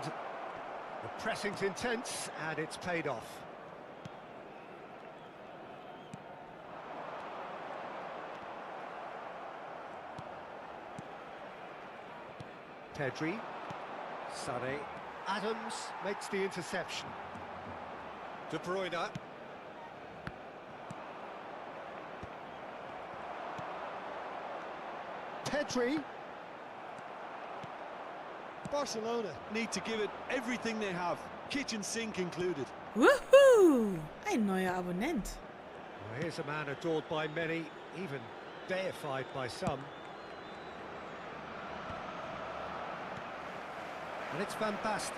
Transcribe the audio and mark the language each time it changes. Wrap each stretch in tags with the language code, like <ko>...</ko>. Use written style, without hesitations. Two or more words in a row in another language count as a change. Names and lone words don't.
<en>The pressing's intense, and it's paid off. Pedri, Sané, Adams makes the interception. De Bruyne. Pedri. Barcelona need to give it everything they have, kitchen sink included.</en> <de>Woohoo! Ein neuer Abonnent.</de> <en>Well, here's a man adored by many, even deified by some. And it's Van Basten.</en>